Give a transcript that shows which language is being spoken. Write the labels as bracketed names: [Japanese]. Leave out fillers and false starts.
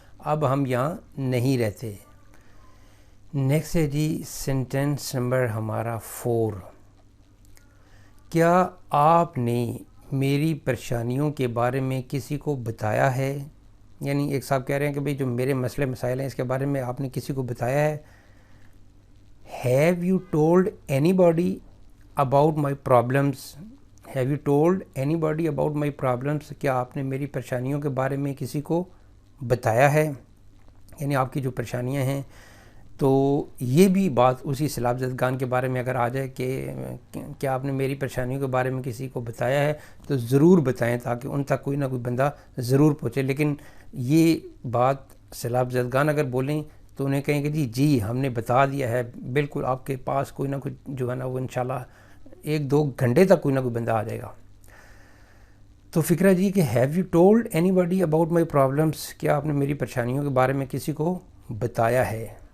[Urdu] اب ہم یہاں نہیں رہتے۔ نیکسٹ ہے جی سینٹینس نمبر ہمارا 4۔ کیا آپ نے میری پریشانیوں کے بارے میں کسی کو بتایا ہے؟ یعنی ایک صاحب کہہ رہے ہیں کہ بھئی جو میرے مسئلے مسائل ہیں اس کے بارے میں آپ نے کسی کو بتایا ہے۔ [English] Have you told anybody about my problems? Have you told anybody about my problems? [Urdu] کیا آپ نے میری پریشانیوں کے بارے میں کسی کو بتایا ہے؟ یعنی آپ کی جو پریشانیاں ہیں، تو یہ بھی بات اسی سیلاب زدگان کے بارے میں اگر آ جائے کہ کیا آپ نے میری پریشانیوں کے بارے میں کسی کو بتایا ہے، تو ضرور بتائیں تاکہ ان تک کوئی نہ کوئی بندہ ضرور پہنچے۔ لیکن یہ بات سیلاب زدگان اگر بولیں تو انہیں کہیں کہ جی ہم نے بتا دیا ہے، بالکل آپ کے پاس کوئی نہ کوئی جو ہے نا وہ انشاءاللہ 1-2 گھنٹے تک کوئی نہ کوئی بندہ آ جائے گا۔ تو فکرہ جی کہ [English] Have you told anybody about my problems? [Urdu] کیا آپ نے میری پریشانیوں کے بارے میں کسی کو بتایا ہے؟